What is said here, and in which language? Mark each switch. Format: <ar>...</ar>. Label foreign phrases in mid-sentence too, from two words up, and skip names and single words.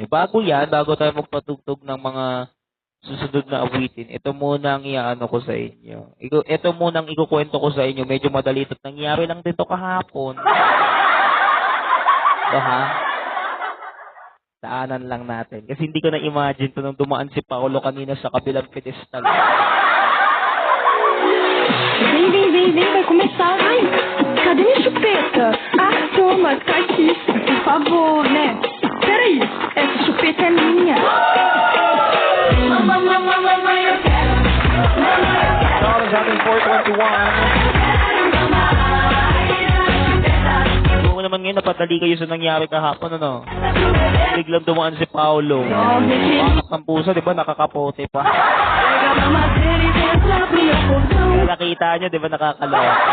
<tl>Bago tayo magpatugtog ng mga susunod na awitin, ito muna ang iaano ko sa inyo. Ito muna ang ikukwento ko sa inyo, medyo madali ito. Nangyari lang dito kahapon. Ha? Daanan lang natin. Kasi hindi ko na-imagine ito nung dumaan si Paolo kanina sa kabilang pedestal.</tl> <pt>Vem, vai começar, vai. Cadê minha chupeta? Ah, toma, tá aqui, por favor, né? Peraí, essa chupeta é minha.</pt> <tl>Oras ating 4:21. Kung naman ngayon, napadali kayo sa nangyari kahapon, ano? Biglang dumaan si Paolo. Pakak ng puso, di ba? Nakakapote pa. Nakita nyo, di ba? Nakakalawa.</tl>